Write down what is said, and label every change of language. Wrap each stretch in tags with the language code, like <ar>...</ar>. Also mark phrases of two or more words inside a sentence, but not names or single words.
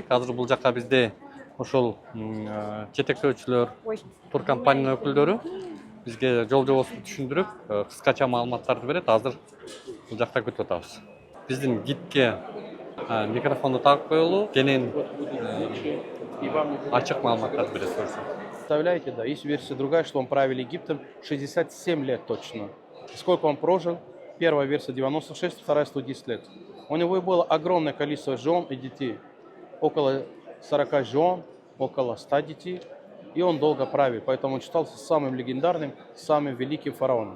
<ky>Азыр бул жакка бизде ошол жетектөөчүлөр, туркомпаниянын өкүлдөрү бизге жол жобосун түшүндүрүп, кыскача маалыматтарды берет. Азыр бул жакта күтүп атабыз. Биздин гидке микрофонду тагып коелу, кенен ачык маалыматтарды берет.</ky> <ru>Представляете, да, есть версия другая, что он правил Египтом 67 лет точно. Сколько он прожил? Первая версия 96, вторая 110 лет. У него было огромное количество жен и детей. Около 40 жен, около 100 детей. И он долго правил, поэтому он считался самым легендарным, самым великим фараоном.</ru>